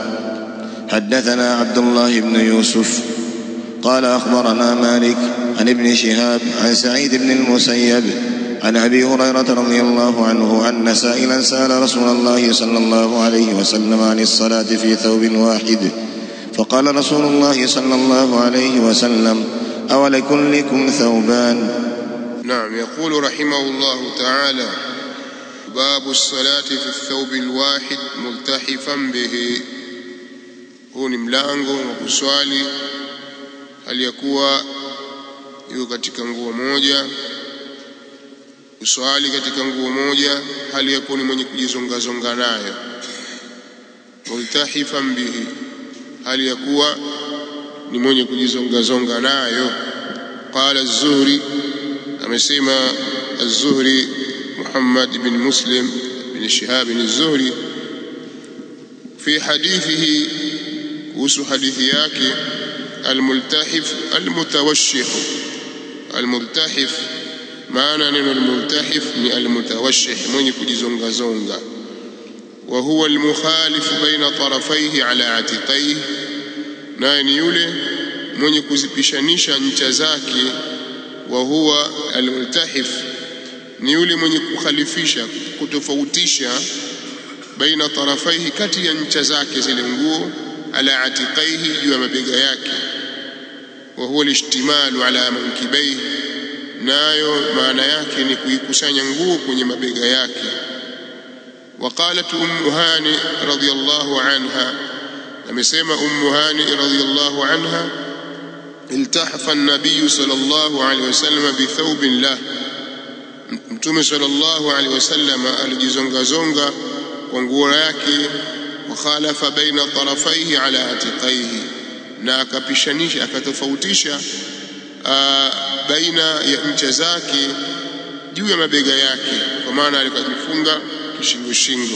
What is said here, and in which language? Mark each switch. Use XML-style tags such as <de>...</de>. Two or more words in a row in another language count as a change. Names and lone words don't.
<ar>حدثنا عبد الله بن يوسف قال أخبرنا مالك عن ابن شهاب عن سعيد بن المسيب عن أبي هريرة رضي الله عنه أن سائلا سأل رسول الله صلى الله عليه وسلم عن الصلاة في ثوب واحد، فقال رسول الله صلى الله عليه وسلم: أولكلكم ثوبان؟ نعم. يقول رحمه الله تعالى: باب الصلاة في الثوب الواحد ملتحفا به.</ar> <sw>huu ni mlango wa kuswali aliyekuwa yuko katika nguo moja, kuswali katika nguo moja hali yakuwa ni mwenye kujizongazonga nayo.</sw> <ar>ملتحفا به,</ar> <sw>hali yakuwa ni mwenye kujizongazonga nayo. Qala az-Zuhri, amesema az-Zuhri Muhammad ibn Muslim ibn Shihab az-Zuhri</sw> <ar>في حديثه,</ar> <sw>kuhusu hadithi yake:</sw> <ar>الملتحف المتوشح.</ar> <sw>الملتحف maana neno الملتحف ni المتوشح, mwenye kujizongazonga.</sw> <ar>وهو المخالف بين طرفيه على عاتقيه,</ar> <sw>naye ni yule mwenye kuzipishanisha ncha zake.</sw> <ar>وهو الملتحف</ar> <sw>ni yule mwenye kukhalifisha, kutofautisha,</sw> <ar>بين طرفيه,</ar> <sw>kati ya ncha zake zile nguo,</sw> <ar>على عاتقيه,</ar> <sw>juu ya mabega yake.</sw> <ar>وهو الاشتمال على منكبيه,</ar> <sw>nayo maana yake ni kuikusanya nguo kwenye mabega yake.</sw> <ar>وقالت أم هانئ رضي الله عنها, amesema أم هانئ رضي الله عنها: التحف النبي صلى الله عليه وسلم بثوب له,</ar> <sw>mtume</sw> <ar>صلى الله عليه وسلم</ar> <sw>alijizongazonga kwa nguo yake.</sw> <ar>وخالف بين طرفيه على عاتقيه,</ar> <sw>na akapishanisha, akatofautisha baina ya ncha zake juu ya mabega yake, kwa maana alikuwa amefunga kishingo shingo.</sw>